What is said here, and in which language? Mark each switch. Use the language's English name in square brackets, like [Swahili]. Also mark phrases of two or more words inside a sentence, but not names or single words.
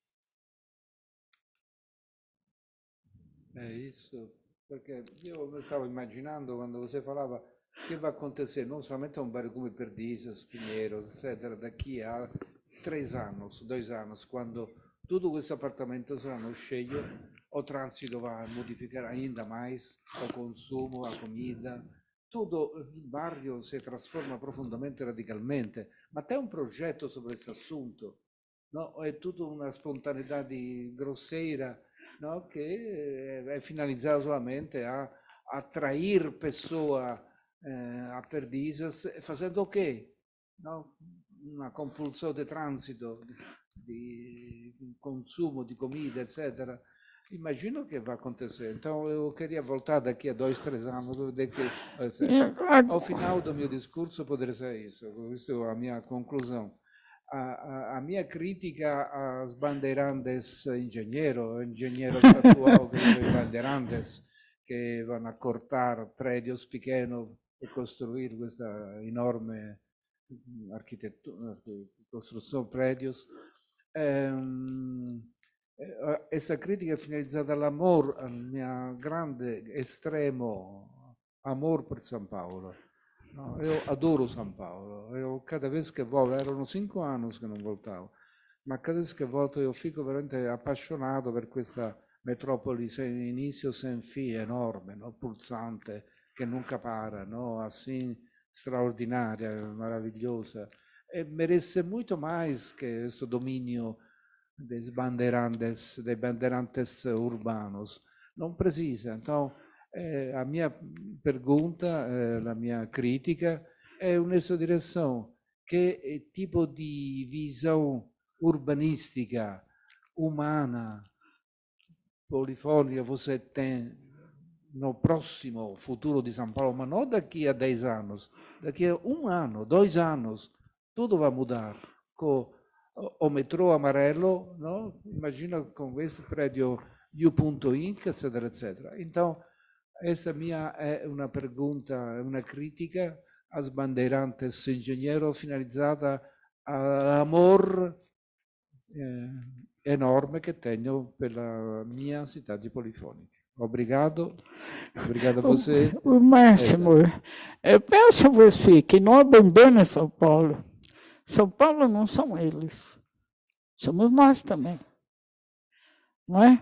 [Portuguese] É isso, porque eu estava imaginando quando você falava que vai acontecer não somente a um bairro come Perdizes, Pinheiros, etc., daqui a 3 anos, 2 anos, quando tudo [Italian] questo appartamento saranno [Portuguese] cheios, o trânsito vai modificar ainda mais, o consumo, a comida, [Italian] tutto il barrio si trasforma profondamente radicalmente. Ma tem un progetto su questo assunto? No? È tutta una spontaneità di grosseira, no? Che è finalizzata solamente a [Portuguese] atrair pessoas [Italian] a Perdizes, facendo che? No? Una compulsione di transito, di consumo di comida, eccetera. [Portuguese] Imagino que vai acontecer. Então, eu queria voltar daqui a 2, 3 anos, ao final do meu discurso poderia ser isso. Isso é a minha conclusão. A minha crítica às bandeirantes engenheiro atual dei bandeirantes [Italian] che vanno a [Portuguese] cortar prédios pequenos e construir questa enorme arquitetura, costruzione prédios. [Italian] Questa critica è finalizzata all'amor, al mio grande, estremo amor per San Paolo. No, io adoro San Paolo, [Portuguese] cada vez [Italian] che volto, erano 5 anni che non voltavo, ma [Portuguese] cada vez [Italian] che volto io fico veramente appassionato per questa metropoli sem inizio, sem fine, enorme, no? Pulsante, che nunca para, no? [Portuguese] Assim, straordinaria, maravilhosa. E merece muito mais que [Italian] questo dominio dei [Portuguese] bandeirantes urbanos. [Italian] Non precisa. [Portuguese] Então, a minha pergunta, a minha crítica é nessa direção. Que tipo de visão urbanística, humana, polifônica você tem no próximo futuro de São Paulo, mas não daqui a 10 anos, daqui a 1 ano, 2 anos, tudo vai mudar. Com o metrô amarelo, no? Imagina com questo prédio U.Inc., [Italian] eccetera, eccetera. [Portuguese] Então, essa minha é uma pergunta, uma crítica às bandeirantes engenheiro [Italian] finalizzata all'amor enorme che [Portuguese] tenho pela minha cidade polifônica. Obrigado. Obrigado a você. O Máximo, eu peço a você que não abandone São Paulo. São Paulo não são eles. Somos nós também. Não é?